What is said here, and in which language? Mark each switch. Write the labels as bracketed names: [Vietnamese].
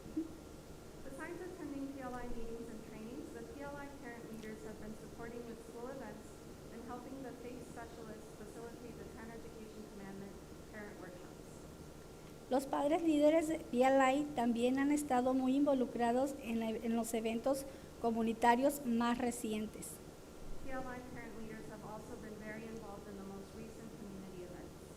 [English] Besides attending PLI meetings and trainings, the PLI parent leaders have been supporting with school events and helping the FACE specialists facilitate the 10 Education Commandment parent workshops. [Spanish] Los padres líderes de PLI también han estado muy involucrados en los eventos comunitarios más recientes. [English] PLI parent leaders have also been very involved in the most recent community events.